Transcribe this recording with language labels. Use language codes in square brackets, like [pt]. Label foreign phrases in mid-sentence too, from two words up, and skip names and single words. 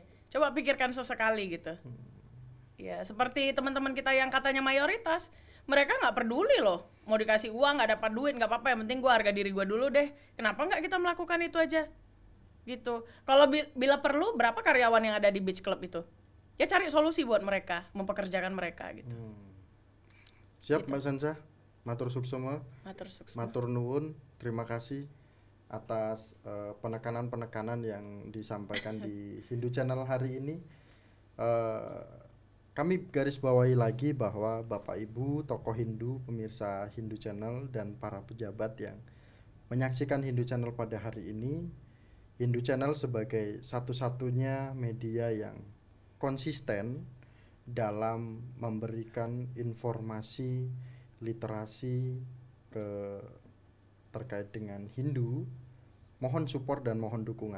[id] Coba pikirkan sesekali gitu. Ya seperti teman-teman kita yang katanya mayoritas, mereka nggak peduli loh. Mau dikasih uang nggak dapat duit nggak apa-apa, yang penting gua harga diri gua dulu deh. Kenapa nggak kita melakukan itu aja? Gitu. Kalau bila perlu, berapa karyawan yang ada di Beach Club itu? Ya cari solusi buat mereka, mempekerjakan mereka gitu. Siap gitu. Mbak Sansa, [ban] matur suksema, [jv] matur nuwun, [id] terima kasih atas penekanan-penekanan yang disampaikan di Hindu Channel hari ini. Kami garis bawahi lagi bahwa Bapak Ibu tokoh Hindu, pemirsa Hindu Channel dan para pejabat yang menyaksikan Hindu Channel pada hari ini, Hindu Channel sebagai satu-satunya media yang konsisten dalam memberikan informasi literasi terkait dengan Hindu, mohon support dan mohon dukungan.